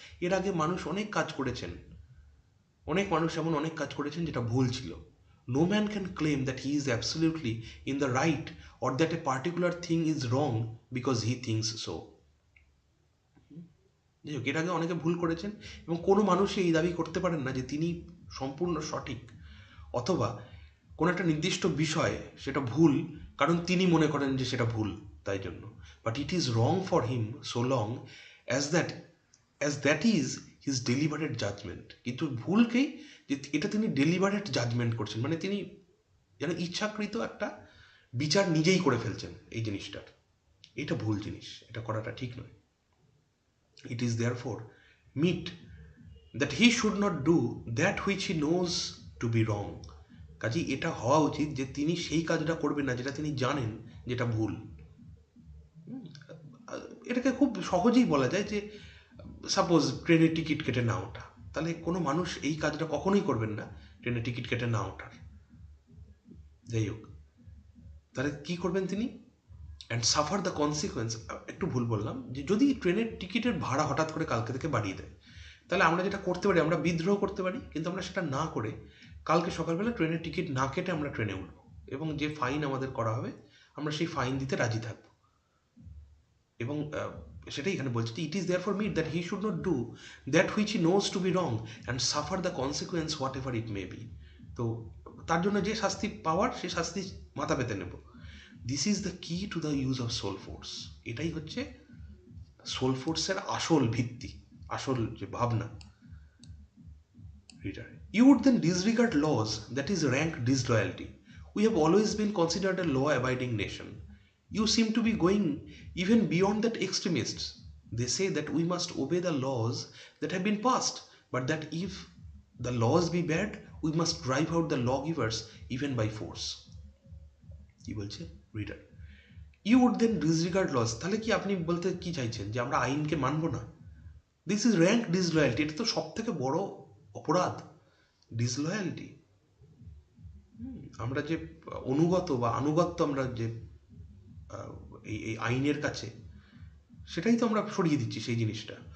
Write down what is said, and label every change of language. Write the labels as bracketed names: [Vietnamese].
[Bangla] এর আগে মানুষ অনেক কাজ করেছেন, অনেক কাজ করেছেন যেটা ভুল ছিল। [English] No man can claim that he is absolutely in the right or that a particular thing is wrong because he thinks so. [Bangla] যাই হোক, এর আগে অনেকে ভুল করেছেন এবং কোনো মানুষই এই দাবি করতে পারেন না যে তিনি সম্পূর্ণ সঠিক অথবা কোনো একটা নির্দিষ্ট বিষয় সেটা ভুল কারণ তিনি মনে করেন যে সেটা ভুল তাই জন্য। [English] But it is wrong for him so long as that is his deliberate judgment. [Bangla] কিন্তু ভুলকেই যে এটা তিনি ডেলিভারেট জাজমেন্ট করছেন, মানে তিনি যেন ইচ্ছাকৃত একটা বিচার নিজেই করে ফেলছেন এই জিনিসটার, এটা ভুল জিনিস, এটা করাটা ঠিক নয়। [English] It is therefore meet that he should not do that which he knows to be wrong. [Bangla] কাজেই এটা হওয়া উচিত যে তিনি সেই কাজটা করবেন না যেটা তিনি জানেন যেটা ভুল। এটাকে খুব সহজেই বলা যায় যে সাপোজ ট্রেনের টিকিট কেটে না ওঠা, তাহলে কোনো মানুষ এই কাজটা কখনোই করবেন না ট্রেনের টিকিট কেটে না ওঠার। যাই হোক, তাহলে কি করবেন তিনি? [English] And suffer the consequence. [Bangla] একটু ভুল বললাম, যে যদি ট্রেনের টিকিটের ভাড়া হঠাৎ করে কালকে থেকে বাড়িয়ে দেয়, তাহলে আমরা যেটা করতে পারি, আমরা বিদ্রোহ করতে পারি, কিন্তু আমরা সেটা না করে কালকে সকালবেলা ট্রেনের টিকিট না কেটে আমরা ট্রেনে উঠব এবং যে ফাইন আমাদের করা হবে আমরা সেই ফাইন দিতে রাজি থাকব। এবং সেটাই এখানে বলছি, [English] It is therefore me that he should not do that which he knows to be wrong and suffer the consequence whatever it may be. [Bangla] তো তার জন্য যে শাস্তি পাওয়ার সে শাস্তি মাথা পেতে নেব। [English] This is the key to the use of soul force. [Bangla] এটাই হচ্ছে সোল ফোর্সের আসল ভিত্তি, আসল যে ভাবনা। [English] Reader, you would then disregard laws, that is rank disloyalty. We have always been considered a law-abiding nation. You seem to be going even beyond that extremists. They say that we must obey the laws that have been passed, but that if the laws be bad, we must drive out the lawgivers even by force. [Bangla] কি বলছে reader? [English] You would then disregard laws. [Bangla] তাহলে কি আপনি বলতে কি চাইছেন যে আমরা আইনকে মানব না? [English] This is rank disloyalty. [Bangla] এটা তো সব থেকে বড় অপরাধ, ডিসলয়ালিটি। আমরা যে অনুগত বা আনুগত্য আমরা যে এই আইনের কাছে, সেটাই তো আমরা সরিয়ে দিচ্ছি সেই জিনিসটা।